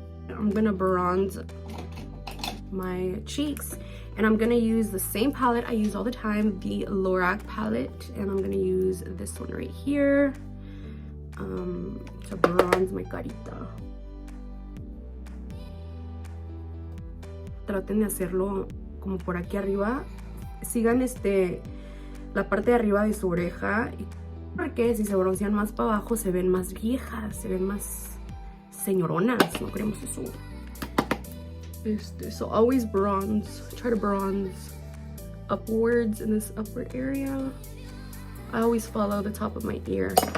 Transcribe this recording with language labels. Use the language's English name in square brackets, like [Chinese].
[English] I'm gonna bronze my cheeks, and I'm gonna use the same palette I use all the time, the Lorac palette, and I'm gonna use this one right here to bronze my carita. [Spanish] Traten de hacerlo como por aquí arriba. Sigan la parte de arriba de su oreja, porque si se broncean más para abajo se ven más viejas, se ven más señoronas. No queremos eso. [English] So always bronze. Try to bronze upwards in this upward area. I always follow the top of my ear.